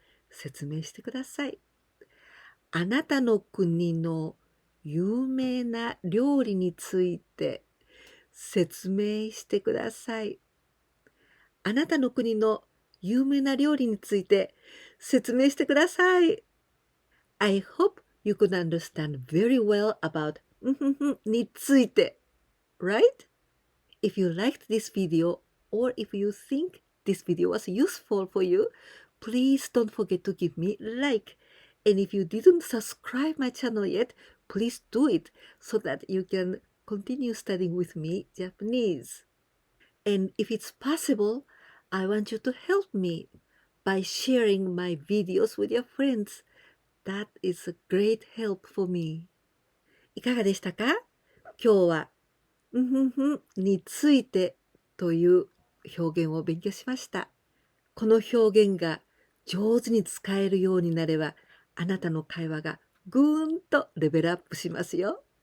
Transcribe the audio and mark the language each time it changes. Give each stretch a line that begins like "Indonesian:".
Japanese: 説明してください。あなたの国の有名な料理について説明してください。あなたの国の有名な料理について説明してください。
English: I hope you could understand very well about について。 Right? If you liked this video or if you think this video was useful for you, please don't forget to give me a like. And if you didn't subscribe my channel yet, please do it so that you can continue studying with me Japanese. And if it's possible, I want you to help me by sharing my videos with your friends. That is a great help for me.
Japanese: いかがでしたか？今日はについてという表現を勉強しました。この表現が上手に使えるようになれば、あなたの会話がぐーんとレベルアップしますよ。